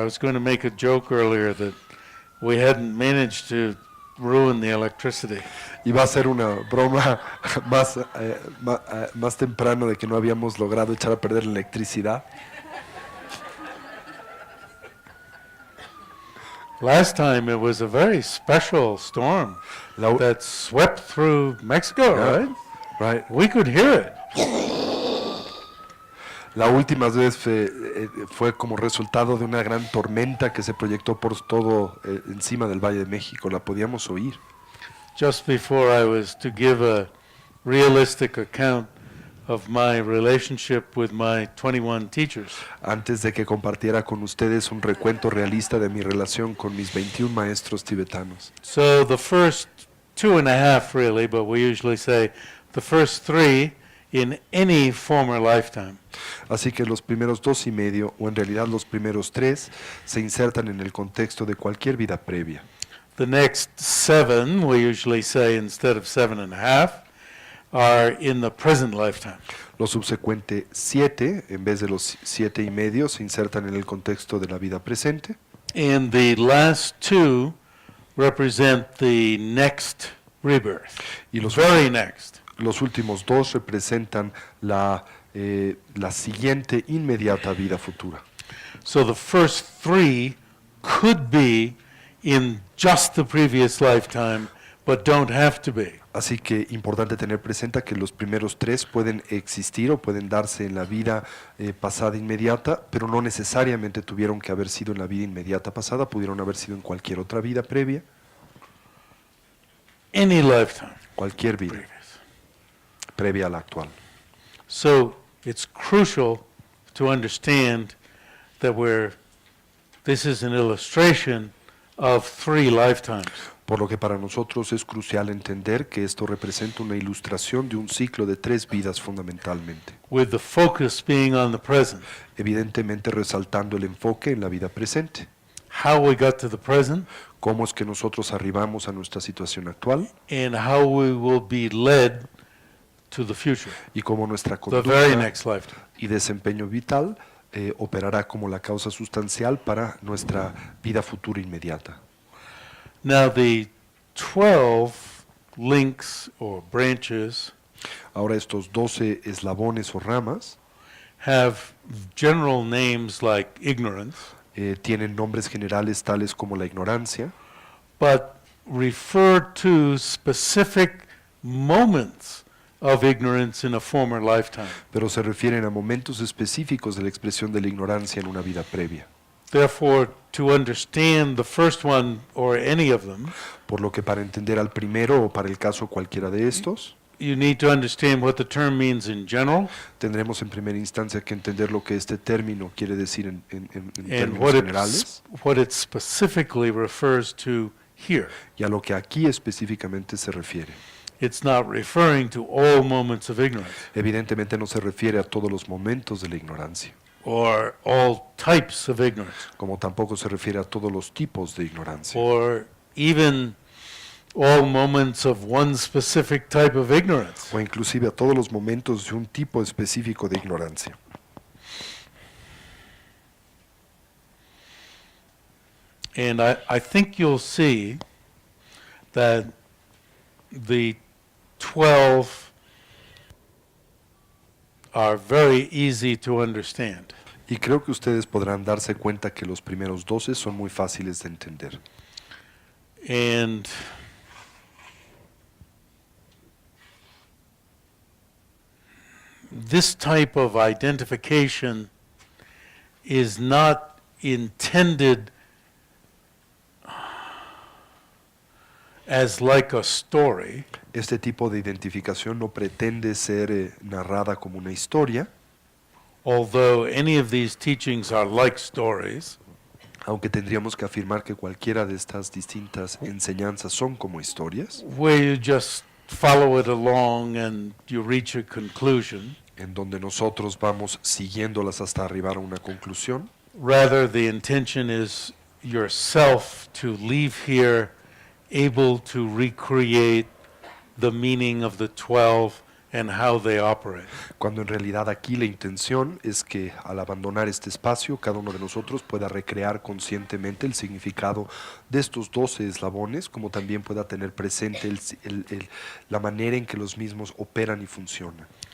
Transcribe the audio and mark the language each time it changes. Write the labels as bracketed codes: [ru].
[en] I was going to make a joke earlier that we hadn't managed to ruin the electricity. [es] Iba a ser una broma más temprano de que no habíamos logrado echar a perder la electricidad. [en] Last time it was a very special storm [es] La, u- [en] that swept through Mexico, Yeah. right? right. We could hear it. [es] La última vez fue como resultado de una gran tormenta que se proyectó por todo encima del Valle de México. La podíamos oír. [en] Just before I was to give a realistic account of my relationship with my 21 teachers. [es] Antes de que compartiera con ustedes un recuento realista de mi relación con mis 21 maestros tibetanos. [en] So the first 2.5 really, but we usually say the first 3 in any former lifetime. [es] Así que los primeros 2 y medio, o en realidad los primeros 3, se insertan en el contexto de cualquier vida previa. [en] The next 7, we usually say instead of 7.5, are in the present lifetime. [es] Los subsecuentes 7, en vez de los 7 y medio, se insertan en el contexto de la vida presente. [en] And the last 2 represent the next rebirth, [es] Y los, [en] very next. [es] los últimos 2 representan la siguiente inmediata vida futura. [en] So the first 3 could be in just the previous lifetime, but don't have to be. [es] Así que importante tener presente que los primeros 3 pueden existir o pueden darse en la vida pasada inmediata, pero no necesariamente tuvieron que haber sido en la vida inmediata pasada, pudieron haber sido en cualquier otra vida previa. [en] Any lifetime [es] Cualquier vida [en] previous. [es] previa a la actual. [en] So it's crucial to understand that this is an illustration of 3 lifetimes. [es] Por lo que para nosotros es crucial entender que esto representa una ilustración de un ciclo de 3 vidas fundamentalmente, [en] With the focus being on the present. [es] evidentemente resaltando el enfoque en la vida presente. [en] How we got to the present [es] Cómo es que nosotros arribamos a nuestra situación actual [en] and how we will be led to the future, [es] y cómo nuestra [en] the very [es] conducta [en] next lifetime. [es] y desempeño vital operará como la causa sustancial para nuestra vida futura inmediata. [en] Now the 12 links or branches [es] Ahora estos 12 eslabones o ramas [en] have general names like ignorance, [es] tienen nombres generales tales como la ignorancia, [en] but refer to specific moments of ignorance in a former lifetime. [es] pero se refieren a momentos específicos de la expresión de la ignorancia en una vida previa. [en] Therefore, to understand the first one or any of them, [es] Por lo que para entender al primero o para el caso cualquiera de estos, [en] you need to understand what the term means in general [es] tendremos en primera instancia que entender lo que este término quiere decir en [en] and [es] términos generales [en] what it specifically refers to here. [es] y a lo que aquí específicamente se refiere. [en] It's not referring to all moments of ignorance [es] Evidentemente no se refiere a todos los momentos de la ignorancia, [en] or all types of ignorance [es] como tampoco se refiere a todos los tipos de ignorancia, [en] or even all moments of one specific type of ignorance. [es] o inclusive a todos los momentos de un tipo específico de ignorancia. [en] And I think you'll see that the 12 are very easy to understand. [es] Y creo que ustedes podrán darse cuenta que los primeros 12 son muy fáciles de entender. [en] And this type of identification is not intended as like a story, [es] Este tipo de identificación no pretende ser narrada como una historia, [en] although any of these teachings are like stories, [es] aunque tendríamos que afirmar que cualquiera de estas distintas enseñanzas son como historias, [en] where you just follow it along and you reach a conclusion. [es] en donde nosotros vamos siguiéndolas hasta arribar a una conclusión. [en] Rather, the intention is yourself to leave here able to recreate the meaning of the 12 and how they operate. [es] Cuando en realidad aquí la intención es que al abandonar este espacio, cada uno de nosotros pueda recrear conscientemente el significado de estos 12 eslabones, como también pueda tener presente la manera en que los mismos operan y funcionan.